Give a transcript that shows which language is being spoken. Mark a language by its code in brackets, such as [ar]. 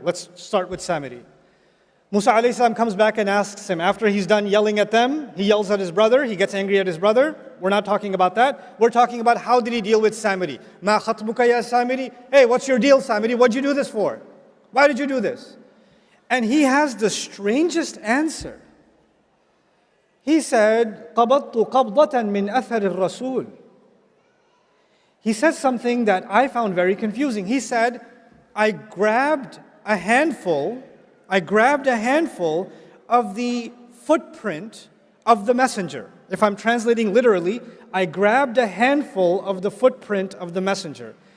[en] Let's start with Samiri. Musa alayhi salam comes back and asks him, after he's done yelling at them, he yells at his brother, he gets angry at his brother. We're not talking about that. We're talking about how did he deal with Samiri. [ar] Ma khatbuka ya Samiri? [en] Hey, what's your deal, Samiri? What'd you do this for? Why did you do this? And he has the strangest answer. He said, [ar] قَبَضْتُ قَبْضَةً مِّنْ أَثَرِ الرَّسُولِ. [en] He said something that I found very confusing. He said, I grabbed a handful of the footprint of the messenger. If I'm translating literally, I grabbed a handful of the footprint of the messenger.